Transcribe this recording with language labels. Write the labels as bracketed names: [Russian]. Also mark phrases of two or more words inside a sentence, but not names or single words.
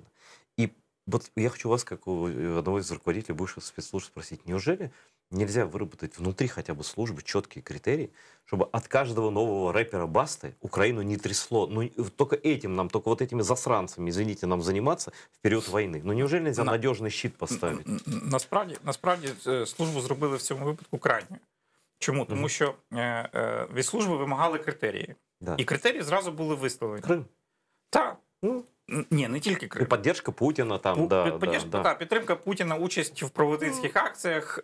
[Russian] И вот я хочу вас, как у одного из руководителей бывших спецслужб, спросить, неужели нельзя выработать внутри хотя бы службы четкие критерии, чтобы от каждого нового рэпера Басты Украину не трясло? Ну, только этим нам, только вот этими засранцами, извините, нам заниматься в период войны. Ну, неужели нельзя надежный щит поставить? [Ukrainian] Насправді службу зробили в цьому випадку крайньою. Чому? Тому що від служби вимагали критерії. [Russian] Да. [Ukrainian] І критерії зразу були виставлені. Крим? Так. Ну, ні, не тільки Крим. І підтримка Путіна там, підтримка Путіна, участь в проводинських акціях.